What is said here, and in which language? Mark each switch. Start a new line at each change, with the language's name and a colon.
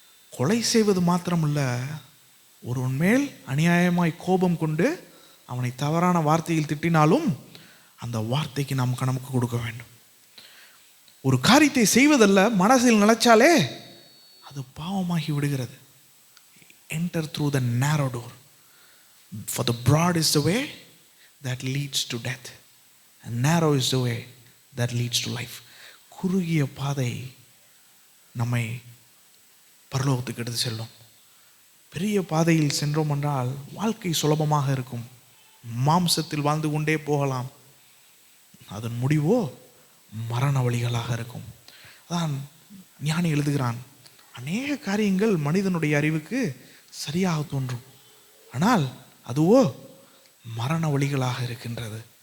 Tamil: கொலை செய்வது மாத்திரமல்ல, ஒருவன் மேல் அநியாயமாய் கோபம் கொண்டு அவனை தவறான வார்த்தையில் திட்டினாலும் அந்த வார்த்தைக்கு நாம் கணக்கு கொடுக்க வேண்டும். ஒரு காரியத்தை செய்வதல்ல, மனசில் நினைச்சாலே அது பாவமாகி விடுகிறது.
English: Enter through the narrow door, for the broad is the way that leads to death, and narrow is the way that leads to life.
Tamil: குறுகிய பாதை நம்மை பரலோகத்துக்கு எடுத்து செல்லும். பெரிய பாதையில் சென்றோம் என்றால் வாழ்க்கை சுலபமாக இருக்கும், மாம்சத்தில் வாழ்ந்து கொண்டே போகலாம். அதன் முடிவோ மரண வழிகளாக இருக்கும். அதான் ஞானி எழுதுகிறான், அநேக காரியங்கள் மனிதனுடைய அறிவுக்கு சரியாக தோன்றும், ஆனால் அதுவோ மரண வழிகளாக இருக்கின்றது.